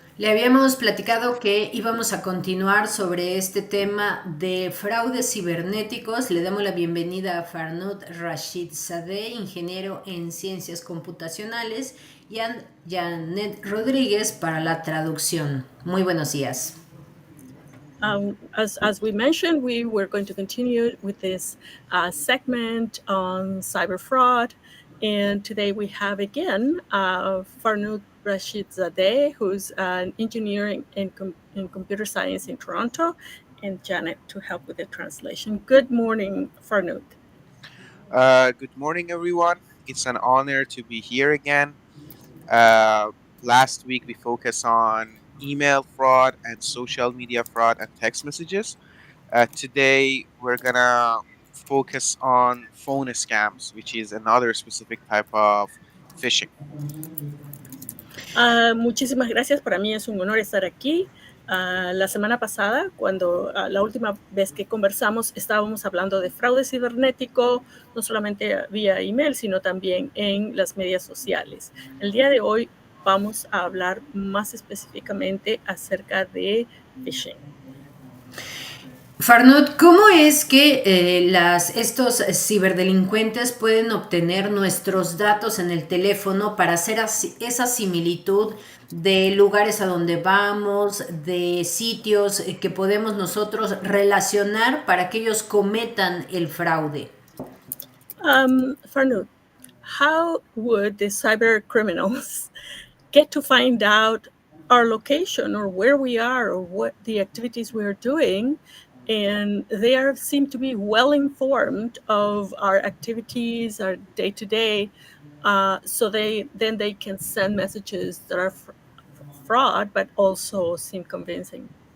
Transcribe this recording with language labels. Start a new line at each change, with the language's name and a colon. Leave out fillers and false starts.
Spanish: Le habíamos platicado que íbamos a continuar sobre este tema de fraudes cibernéticos. Le damos la bienvenida a Farnood Rashidzadeh, ingeniero en ciencias computacionales, y a Janet Rodríguez para la traducción. Muy buenos días.
English: As we mentioned, we were going to continue with this segment on cyber fraud. And today we have again Farnood Rashidzadeh, who's an engineer in computer science in Toronto, and Janet to help with the translation. Good morning, Farnood. Good morning, everyone. It's an honor to be here again. Last week, we focused on email fraud and social media fraud and text messages. Today, we're going to focus on phone scams, which is another specific type of phishing.
Spanish: Muchísimas gracias. Para mí es un honor estar aquí. La semana pasada, cuando la última vez que conversamos, estábamos hablando de fraude cibernético, no solamente vía email, sino también en las medias sociales. El día de hoy vamos a hablar más específicamente acerca de phishing. Farnood, ¿cómo es que estos ciberdelincuentes pueden obtener nuestros datos en el teléfono para hacer esa similitud de lugares a donde vamos, de sitios que podemos nosotros relacionar para que ellos cometan el fraude?
English: Farnood, how would the cyber criminals get to find out our location or where we are or what the activities we are doing? And they seem to be well informed of our activities, our day-to-day, so they can send messages that are fraud, but also seem convincing.